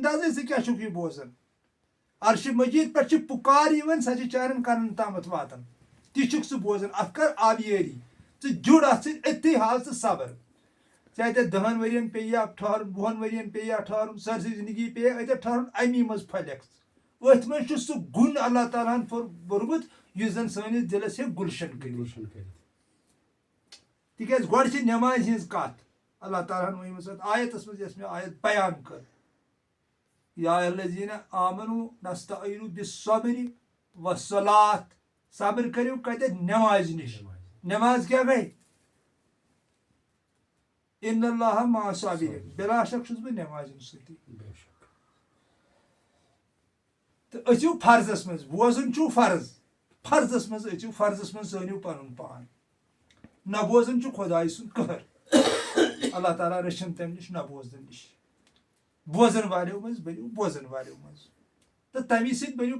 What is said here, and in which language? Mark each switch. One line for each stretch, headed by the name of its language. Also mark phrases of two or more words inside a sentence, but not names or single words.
Kashmiri: اندازے ژٕ کیٛاہ چھُکھ یہِ بوزان عرشِ مجیٖد پٮ۪ٹھ چھِ پُکار یِوان سۄ چھِ چانٮ۪ن کنن تامتھ واتان تہِ چھُکھ ژٕ بوزان اتھ کر آبیٲری ژٕ جُڑ اتھ سۭتۍ أتھی حال ژٕ صبر ژےٚ اتٮ۪تھ 10 ؤرین پیٚیہِ یا ٹھہرُن 20 ؤرین پیٚیہِ یا ٹھہرُن سٲرسٕے زندگی پیٚیہِ اتٮ۪تھ ٹھہرُن امی منٛز پھلیکھ ژٕ أتھۍ منٛز چھُ سُہ گُن اللہ تعالیٰ ہن بوٚرمُت یُس زن سٲنِس دِلس ہیٚکہِ گُلشن کٔرِتھ تِکیٛازِ گۄڈٕ چھِ نٮ۪مازِ ہِنٛز کتھ اللہ تعالیٰ ہن ؤنمٕژ اتھ آیتس منٛز یۄس مےٚ آیت بیان کٔر
Arabic: یا الذین آمنوا نستعینوا بالصبر والصلاۃ
Kashmiri: صبر کٔرِو کتٮ۪تھ نٮ۪مازِ نِش نٮ۪ماز کیٛاہ گٔے
Arabic: ان اللہ مع الصابرین
Kashmiri: بلا شک چھُس بہٕ نٮ۪مازِ ہُنٛد سۭتی تہٕ أژِو فرضس منٛز بوزُن چھُو فرض فرضس منٛز أژِو فرضس منٛز زٲنِو پنُن پان نہ بوزُن چھُ خۄداے سُنٛد قہر اللہ تعالیٰ رٔچھِن تمہِ نِش نہ بوزنہٕ نِش بوزن والیو منٛز بٔنِو بوزن والیو منٛز تہٕ تمی سۭتۍ بٔنِو